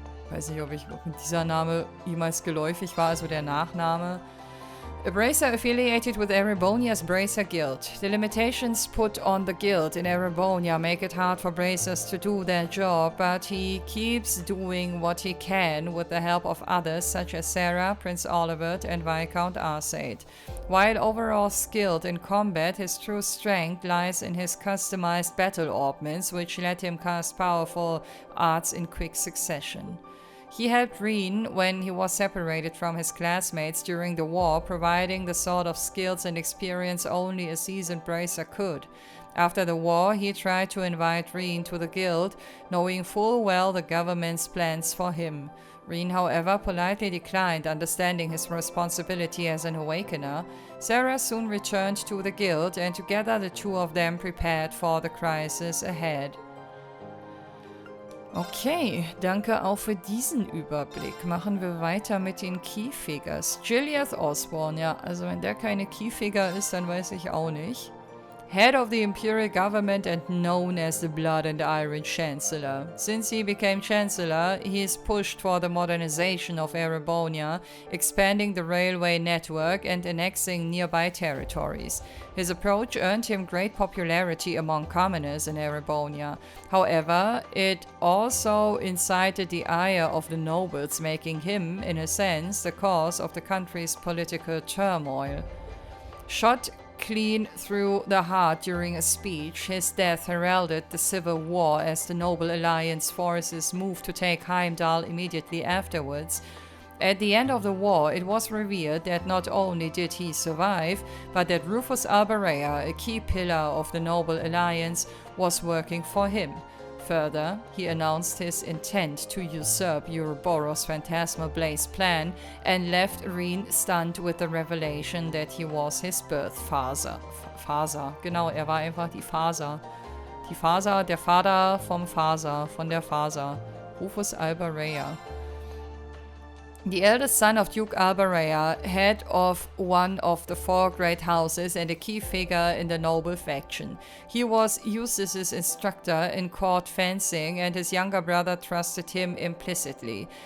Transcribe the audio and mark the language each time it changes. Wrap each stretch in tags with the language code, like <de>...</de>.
<de>Weiß nicht, ob dieser Name jemals geläufig war, also der Nachname.</de> <en>A bracer affiliated with Erebonia's Bracer Guild. The limitations put on the guild in Erebonia make it hard for bracers to do their job, but he keeps doing what he can with the help of others such as Sarah, Prince Olivert, and Viscount Arseid. While overall skilled in combat, his true strength lies in his customized battle orbments, which let him cast powerful arts in quick succession. He helped Rean when he was separated from his classmates during the war, providing the sort of skills and experience only a seasoned bracer could. After the war, he tried to invite Rean to the guild, knowing full well the government's plans for him. Rean, however, politely declined, understanding his responsibility as an awakener. Sarah soon returned to the guild, and together the two of them prepared for the crisis ahead.</en> <de>Okay, danke auch für diesen Überblick. Machen wir weiter mit den Keyfigures. Gilliath Osborne, ja, also wenn der keine Keyfigure ist, dann weiß ich auch nicht.</de> <en>Head of the Imperial Government and known as the Blood and Iron Chancellor. Since he became Chancellor, he has pushed for the modernization of Erebonia, expanding the railway network and annexing nearby territories. His approach earned him great popularity among commoners in Erebonia. However, it also incited the ire of the nobles, making him, in a sense, the cause of the country's political turmoil. Shot clean through the heart during a speech, his death heralded the civil war as the Noble Alliance forces moved to take Heimdall immediately afterwards. At the end of the war, it was revealed that not only did he survive, but that Jusis Albarea, a key pillar of the Noble Alliance, was working for him. Further, he announced his intent to usurp Ouroboros' Phantasmal Blaze plan and left Rean stunned with the revelation that he was his birth father.</en> <de>Genau, war einfach die Faser. Die Faser, der Vater vom Faser, von der Faser.</de> <en>Jusis Albarea. The eldest son of Duke Albarea, head of one of the four great houses and a key figure in the noble faction. He was Jusis' instructor in court fencing, and his younger brother trusted him implicitly.</en>